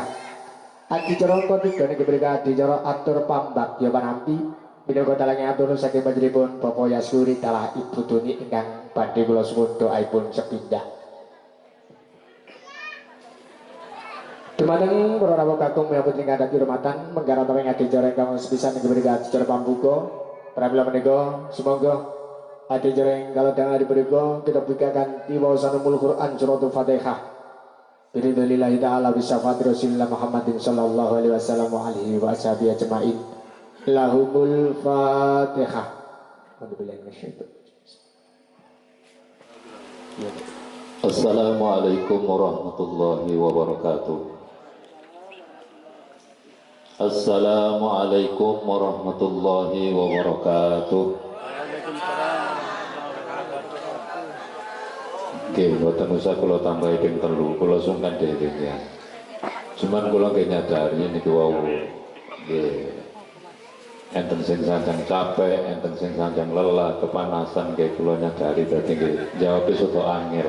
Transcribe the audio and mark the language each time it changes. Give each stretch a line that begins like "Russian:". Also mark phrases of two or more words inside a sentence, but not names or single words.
Javanese: Adicara engko tiga inggih punika adicara atur pambagya panampi minangka dalange atur saking panjenenganipun Bapak Yasuri dalah Ibu Tuni ingkang badhe kula suwun doaipun sepindah. Dumateng para rawuh kakung menyambut ingkang dadi hormatan menggarap ing adicara ingkang sepisan inggih punika adicara pambuka. Pramila menika semoga adicara ing kalodhangan punika kita bukakan tiwasanul Quran
Arabic: سورة الفاتحة. برضا الله تعالى بشفاعة رسول الله محمد صلى الله عليه وسلم وعلى آله وأصحابه أجمعين. لهم الفاتحة. السلام عليكم ورحمة الله وبركاته. السلام عليكم ورحمة الله وبركاته.
Javanese: Nggih, mboten usah kula tambahi ping 3, kula sungkan dhewe ya. Cuman kula nggih nyadari niku wau nggih enten sing sanjang capek, enten sing sanjang lelah, kepanasan nggih kula nyadari dadi nggih jawabe soto angel.